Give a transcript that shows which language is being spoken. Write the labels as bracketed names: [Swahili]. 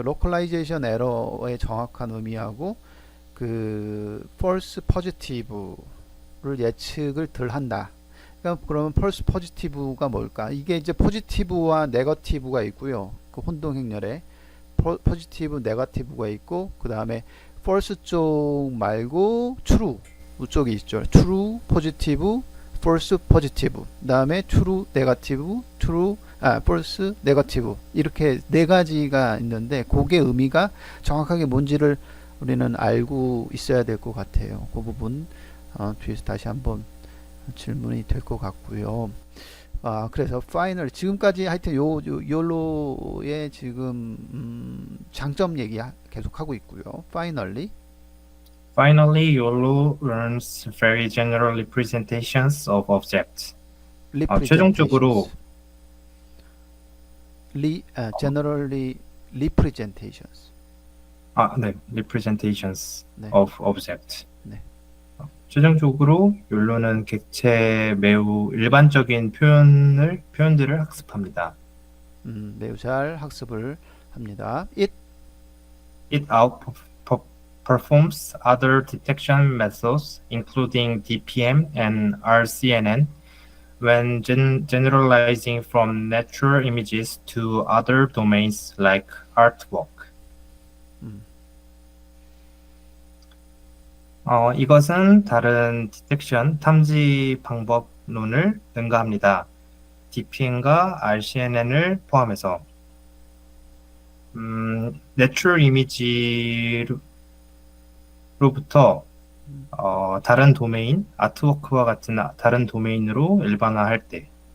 [Korean] localization error의 정확한 의미하고 그 false positive를 예측을 덜 한다. 그러니까 그러면 false positive가 뭘까? 이게 이제 positive와 negative가 있고요. 그 혼동 행렬에 positive, negative가 있고, 그 다음에 false 쪽 말고 true 쪽이 있죠. [English] true, positive, false, positive. 그 다음에 true, negative, false, negative. [Korean] 이렇게 네 가지가 있는데, 그게 의미가 정확하게 뭔지를 우리는 알고 있어야 될 것 같아요. 그 부분 뒤에서 다시 한번 질문이 될 것 같고요. 그래서 파이널 지금까지 하여튼 요로의 지금 장점 얘기 계속 하고 있고요. 파이널리 [English] Finally, YOLO learns very general representations of objects. [Korean] 최종적으로 [English] generally representations. [Korean] 네, [English] representations [Korean] 네. [English] of object. [Korean] 네. 최종적으로 욜로는 객체의 매우 일반적인 표현들을 학습합니다. 매우 잘 학습을 합니다. [English] It outperforms other detection methods, including DPM and RCNN, when generalizing from natural images to other domains like artwork. [Korean] 이것은 다른 디텍션 탐지 방법론을 능가합니다. DPM과 RCNN을 포함해서 내추럴 이미지로부터 다른 도메인, 아트워크와 같은 다른 도메인으로 일반화할 때.